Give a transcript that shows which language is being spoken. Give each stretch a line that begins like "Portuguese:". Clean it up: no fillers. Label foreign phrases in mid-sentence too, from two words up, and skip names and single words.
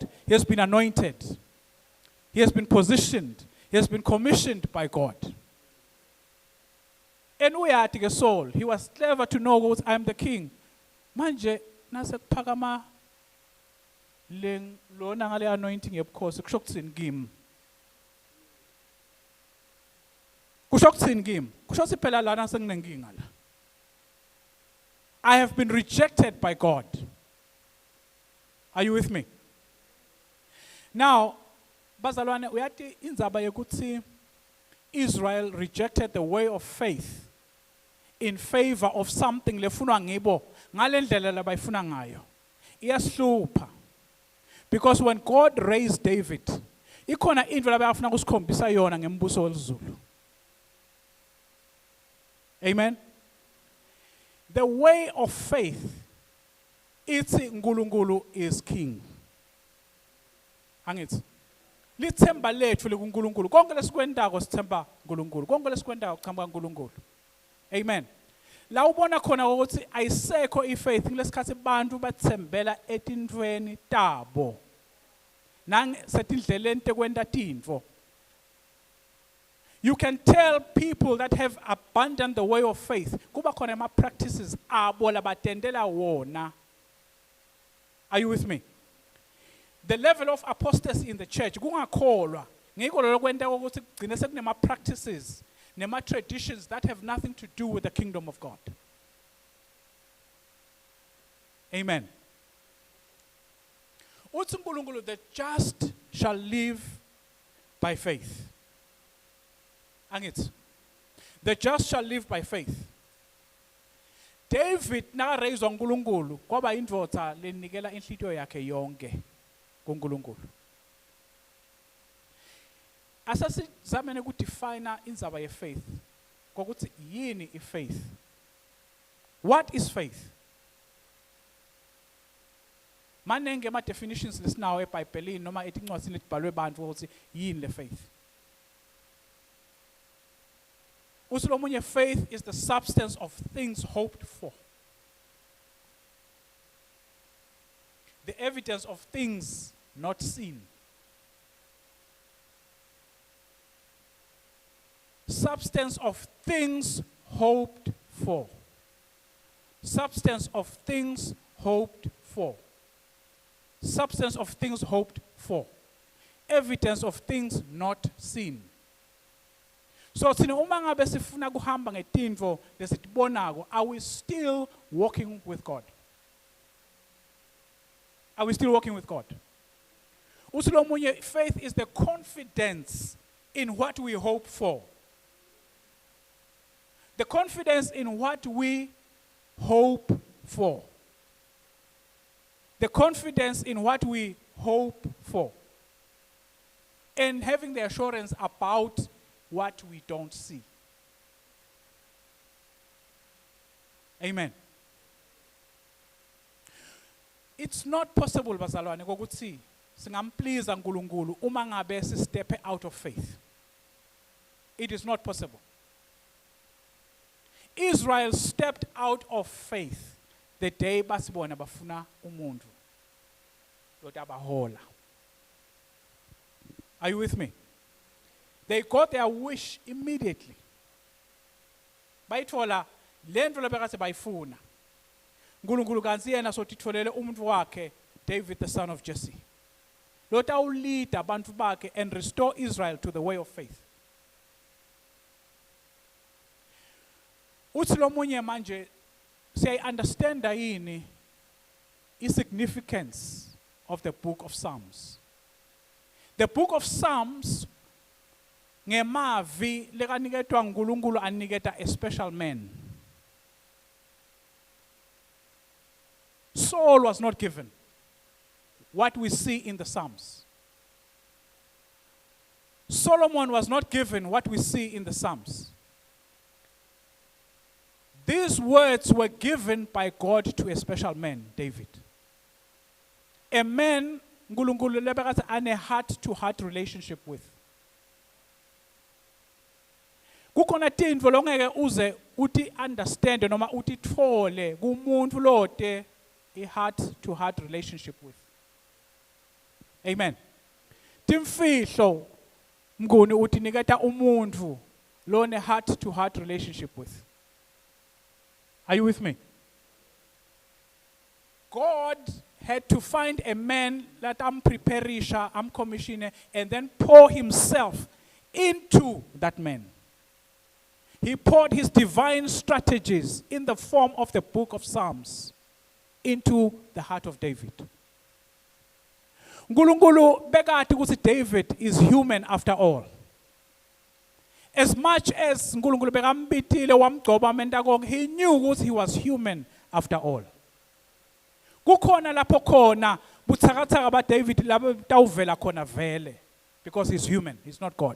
English: He has been anointed. He has been positioned. He has been commissioned by God. And
Swati: uyathi ke
English: Saul, he was clever to know that I am the king.
Swati: Manje nasekuphakama lona ngale anointing yebukhosi kusho kuthini kimi? Kusho kuthini kimi? Kusho ukuthi phela lana senginenkinga la.
English: I have been rejected by God. Are you with me? Now,
Swati: bazalwane uyathi indzaba yokuthi Israel
English: rejected the way of faith in favor of something
Swati: lefunwa ngibo ngalendlela labayifuna ngayo. Iyasihlupha.
English: Because when God raised David,
Swati: ikhona into labafuna ukusikhombisa yona ngembuso welizulu.
English: Amen. The way of faith,
Swati: ithi uNkulunkulu
English: is king.
Swati: Angithi lithemba lethu likuNkulunkulu. Konke lesikwendako sithemba uNkulunkulu. Konke lesikwendako kuchamba uNkulunkulu. Amen. La ubona khona ukuthi ayisekho ifaith ngesikhathi abantu bathembela etintweni tabo. Nang setindleleni tekwenta tintfo.
English: You can tell people that have abandoned the way of faith,
Swati: kuba khona ama practices abo labatendela wona.
English: Are you with me? The level of apostasy in the church,
Swati: kungakholwa, ngikho lokwenta ukuthi kugcine sekunema practices, nema traditions
English: that have nothing to do with the kingdom of God.
Swati: Amen. Uthi uNkulunkulu,
English: the just shall live by faith. Angithi, the just shall live by faith.
Swati: David nakareyizwa uNkulunkulu kwaba indvodza lenikela inhlitiyo yakhe yonke kuNkulunkulu. Asasizamene ukudefine indzaba yefaith ngokuthi yini ifaith.
English: What is faith?
Swati: Manenge ama definitions lesinawo eBhayibhelini noma etincwadini letibhalwe abantu ukuthi yini le faith.
English: Usilomunye, faith is the substance of things hoped for. The evidence of things not seen. Substance of things hoped for. Substance of things hoped for. Substance of things hoped for. Evidence of things not seen.
Swati: So thina uma ngabe sifuna kuhamba ngetintfo lesitibonako,
English: are we still walking with God? Are we still walking with God? Usilomunye, faith is the confidence in what we hope for. The confidence in what we hope for. The confidence in what we hope for. And having the assurance about what we don't see. Amen. It's not possible,
Swati: bazalwane, ukuthi singamplease uNkulunkulu uma ngabe si
English: step out of faith. It is not possible. Israel stepped out of faith the day
Swati: basibona bafuna umuntu lotabahola.
English: Are you with me? They got their wish immediately.
Swati: Bayithola lento lebekade bayifuna. uNkulunkulu kanti yena sotitholele umuntu wakhe David
English: the son of
Swati: Jesse. Lota ulead abantu bakhe
English: and restore Israel to the way of faith.
Swati: Uthi lo munye manje say
English: understand yini significance of the book of Psalms. The book of Psalms
Swati: ngemavi lekaniketwa uNkulunkulu aniketa
English: a special man. Saul was not given what we see in the Psalms. Solomon was not given what we see in the Psalms. These words were given by God to a special man, David. A man
Swati: uNkulunkulu lebekade ane
English: heart-to-heart relationship with.
Swati: Kukhona tintfo longeke uze uti understand noma uti thole kumuntu lote
English: a heart-to-heart relationship with.
Swati: Amen. Timfihlo mnguni uti niketa umuntu lone
English: heart-to-heart relationship with. Are you with me? God had to find a man that preparisha, commissioner, and then pour himself into that man. He poured his divine strategies in the form of the book of Psalms into the heart of David.
Swati: uNkulunkulu bekade ukuthi
English: David is human after all. As much as
Swati: uNkulunkulu bekambithile wamgcoba amenta konke,
English: he knew ukuthi he was human after all.
Swati: Kukhona lapho khona buthakathaka ba David labo tawuvela khona vele
English: because he's human, he's not God.